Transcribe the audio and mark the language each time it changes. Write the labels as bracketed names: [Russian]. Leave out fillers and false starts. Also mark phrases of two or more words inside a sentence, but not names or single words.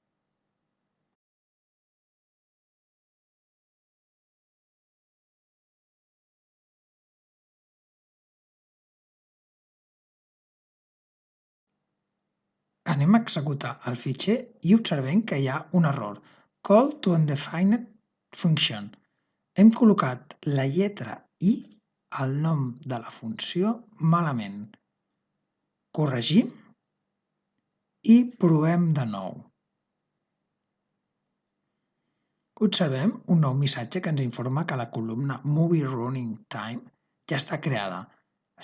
[Catalan] Anem a executar el fitxer i observem que hi ha un error. [English] Call to undefined function. [Catalan] Hem col·locat la lletra I al nom de la funció malament. Corregim i provem de nou. Observem un nou missatge que ens informa que la columna Movie Running Time ja està creada.